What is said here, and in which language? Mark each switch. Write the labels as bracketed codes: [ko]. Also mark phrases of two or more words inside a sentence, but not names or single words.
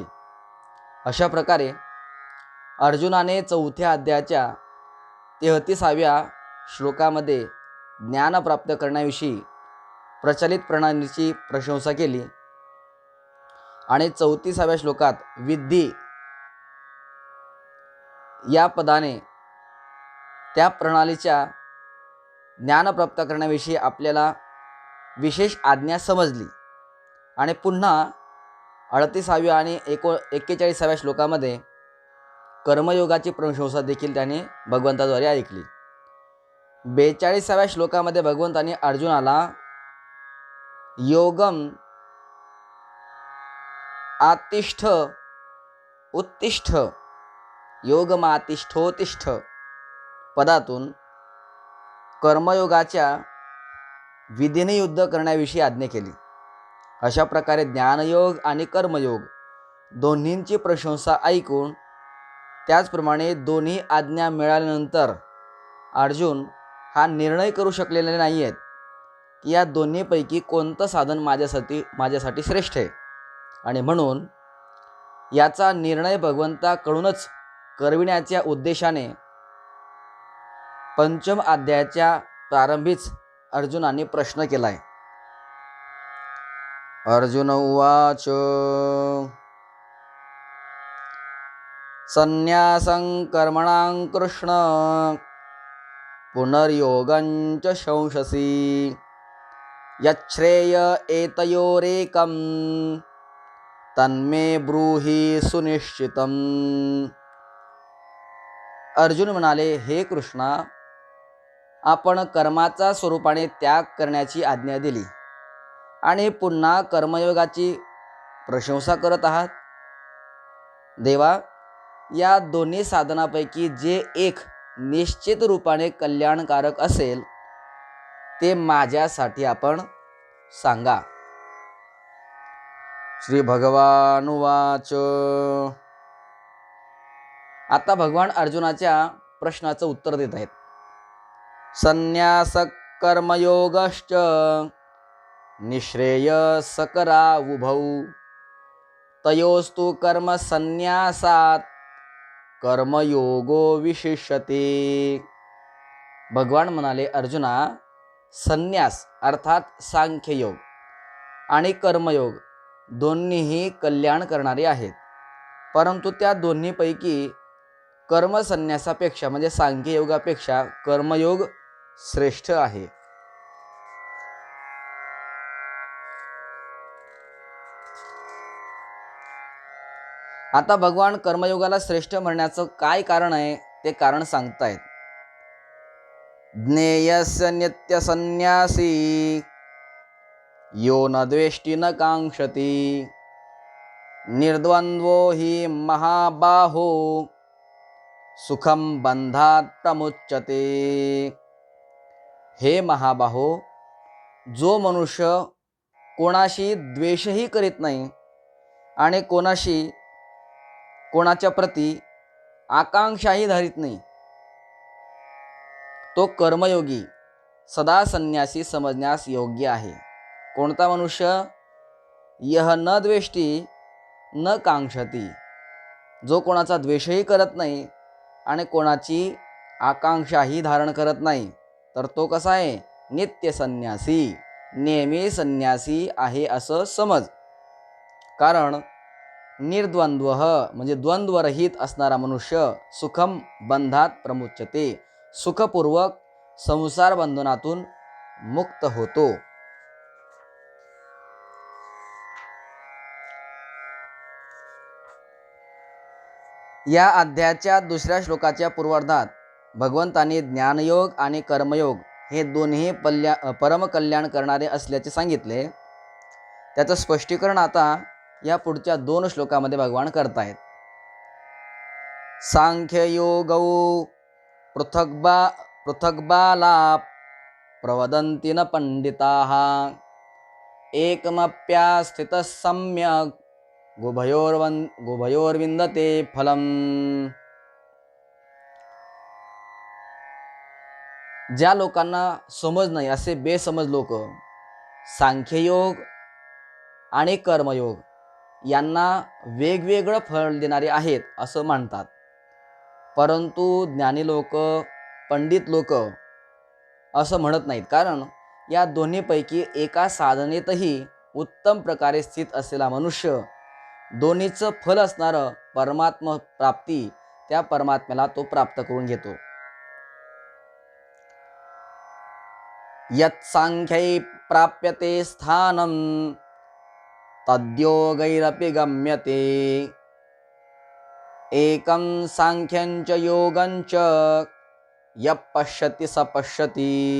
[mr] अशा प्रकारे अर्जुनाने चौथ्या अध्यायाच्या 33व्या श्लोकामध्ये ज्ञान प्राप्त करण्याविषयी प्रचलित प्रणालीची प्रशंसा केली आणि 34व्या श्लोकात विद्धी या पदाने त्या प्रणालीच्या ज्ञान प्राप्त करण्याविषयी आपल्याला विशेष आज्ञा समजली. आणि पुन्हा 38व्या आणि 41व्या श्लोकामध्ये कर्मयोगाची प्रशंसा देखील त्याने भगवंताद्वारे ऐकली. 42व्या श्लोकामध्ये भगवंतांनी अर्जुनाला [sa] योगम आतिष्ठ उत्तिष्ठ योगमातिष्ठोतिष्ठ [mr] पदातून कर्मयोगाच्या विधीने युद्ध करण्याविषयी आज्ञा केली. अशा प्रकारे ज्ञानयोग आणि कर्मयोग दोन्हींची प्रशंसा ऐकून, त्याचप्रमाणे दोन्ही आज्ञा मिळाल्यानंतर अर्जुन हा निर्णय करू शकलेले नाही आहेत की या दोन्हीपैकी कोणतं साधन माझ्यासाठी श्रेष्ठ आहे. आणि म्हणून याचा निर्णय भगवंताकडूनच करविण्याच्या उद्देशाने पंचम अध्यायाच्या प्रारंभीच अर्जुनाने प्रश्न केलाय. [sa] अर्जुन उवाच संन्यासं कर्मणां कृष्ण पुनर्योगं च शंससि यच्छ्रेय एतयोरेकं तन्मे ब्रूहि सुनिश्चितम्. [mr] अर्जुन म्हणाले, हे कृष्णा, आपण कर्माचा स्वरूपाने त्याग करण्याची आज्ञा दिली आणि पुन्हा कर्मयोगाची प्रशंसा करत आहात. देवा, या दोन्ही साधनापैकी जे एक निश्चित रूपाने कल्याणकारक असेल ते माझ्यासाठी आपण सांगा. [sa] श्री भगवान उवाच. [mr] आता भगवान अर्जुनाच्या प्रश्नाचं उत्तर देत आहेत. [sa] संन्यास कर्मयोगश्च निःश्रेयसकरावुभौ तयोस्तु कर्म संन्यासात कर्मयोगो विशिष्यते. [mr] भगवान म्हणाले, अर्जुना, संन्यास अर्थात सांख्ययोग आणि कर्मयोग दोन्हीही कल्याण करणारे आहेत. परंतु त्या दोन्हीपैकी कर्मसन्यासापेक्षा म्हणजे सांख्ययोगापेक्षा कर्मयोग श्रेष्ठ आहे. आता भगवान कर्मयोगाला श्रेष्ठ म्हणण्याचं काय कारण आहे ते कारण सांगतायत. [sa] ज्ञेयस्य नित्य संन्यासी यो न द्वेष्टी न कांक्षती निर्द्वंद्वो हि महाबाहो सुखम बंधात प्रमुच्यते. [mr] हे महाबाहो, जो मनुष्य कोणाशी द्वेषही करीत नाही आणि कोणाच्या प्रती आकांक्षाही धरीत नाही, तो कर्मयोगी सदा संन्यासी समजण्यास योग्य आहे. कोणता मनुष्य? [sa] यह न द्वेष्टी न कांक्षती, [mr] जो कोणाचा द्वेषही करत नाही आणि कोणाची आकांक्षाही धारण करत नाही, तर तो कसा आहे? [sa] नित्य संन्यासी, [mr] नेहमी संन्यासी आहे असं समज. कारण निर्द्वंद्व म्हणजे द्वंद्वरहित असणारा मनुष्य [sa] सुखम बंधात प्रमुच्यते, [mr] सुखपूर्वक संसार बंधनातून मुक्त होतो. या अध्यायाच्या दुसऱ्या श्लोकाच्या पूर्वार्धात भगवंतांनी ज्ञानयोग आणि कर्मयोग हे दोन्ही परमकल्याण करणारे असल्याचे सांगितले. त्याचं स्पष्टीकरण आता या पुढच्या 2 श्लोकामध्ये भगवान करतायत. [sa] सांख्ययोगौ पृथग्बाला प्रवदन्ति न पंडिताः एकमप्यास्थितः सम्यक् गुभयोर्विन्दते फलम्. [mr] ज्या लोकांना समज नाही असे बेसमज लोक सांख्ययोग आणि कर्मयोग यांना वेगवेगळं फळ देणारे आहेत असं मानतात. परंतु ज्ञानी लोक, पंडित लोक असं म्हणत नाहीत. कारण या दोन्हीपैकी एका साधनेतही उत्तम प्रकारे स्थित असलेला मनुष्य दोन्हीचं फल असणारं परमात्मा प्राप्ती, त्या परमात्म्याला तो प्राप्त करून घेतो. [sa] यत् सांख्यै प्राप्यते स्थानं तद्योगैरपि गम्यते एकं सांख्यंच योगंच यः पश्यति स पश्यति.